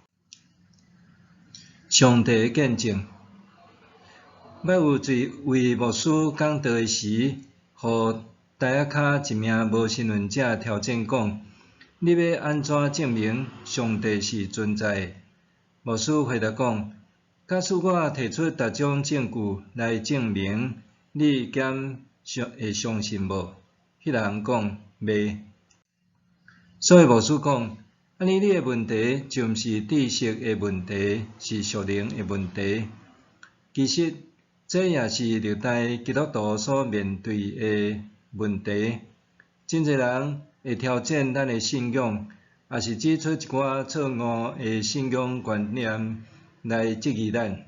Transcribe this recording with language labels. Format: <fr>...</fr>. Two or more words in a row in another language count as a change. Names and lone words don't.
<nan>上帝的见证，捌有一位牧师讲道的时，互台下骹一名无信论者挑战讲：你要安怎证明上帝是存在的？牧师回答讲：假使我提出逐种证据来证明，你敢会相信无？迄人讲袂。所以牧师讲：安尼你的问题就毋是知识的问题，是属灵的问题。其实这也是历代基督徒所面对的问题。真侪人会挑战咱的信仰，也是指出一寡错误的信仰观念来质疑咱。</nan>